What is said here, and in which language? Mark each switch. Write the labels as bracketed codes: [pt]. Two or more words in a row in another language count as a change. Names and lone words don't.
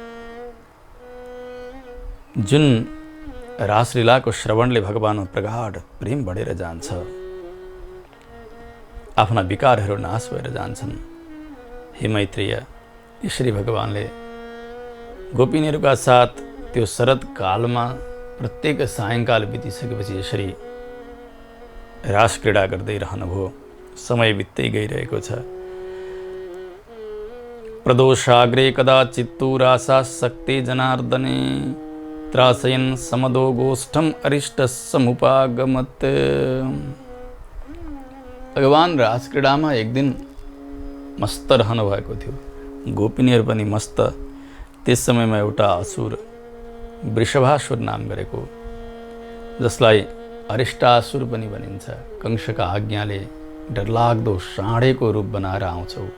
[ne] जुन रासलीलाको श्रवणले भगवानमा प्रगाढ प्रेम बढेर जान्छ, आफ्ना विकारहरू नाश भएर जान्छन्। हे मैत्रेय, यसरी भगवानले गोपिनीहरूका साथ त्यो शरद कालमा प्रत्येक सायङ्काल बितिसकेपछि यसरी रास क्रीडा गर्दै रहनुभयो। समय बित्दै गइरहेको छ। [sa] प्रदोषाग्रे कदा चित्तु रासासक्ते जनार्दने त्रासयन् समदो गोष्ठम अरिष्ट समुपागमत्। [ne] भगवान रास क्रीडामा एक दिन मस्त रहनु भएको थियो। गोपिनीहरू पनि मस्त। त्यस समयमा एउटा असुर वृषभासुर नाम गरेको, जसलाई अरिष्टासुर पनि भनिन्छ, कंसका आज्ञाले डरलाग्दो साँडेको रूप बनाएर आउँछ।